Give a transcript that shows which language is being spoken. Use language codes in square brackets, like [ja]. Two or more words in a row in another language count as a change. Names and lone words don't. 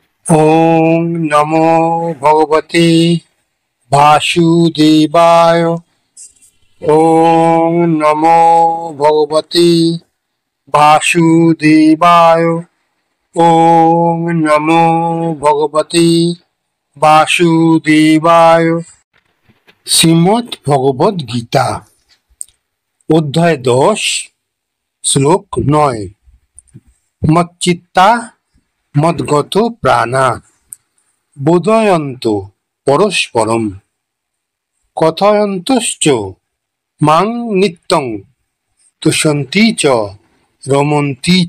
[sa] ওম নমো ভগবতে বাসুদেবায়। ওম নমো ভগবতে বাসুদেবায়। ওম নমো ভগবতে বাসুদেবায়। [bn] শ্রীমদ্ ভগবদ গীতা, অধ্যায় 10, শ্লোক 9। [sa] মচ্চিত্তা মদ্গত প্রাণা বোধয়ন্ত পরস্পরম কথয়ন্তশ্চ মাং নিত্যং তুষন্তি চ রমন্তি চ।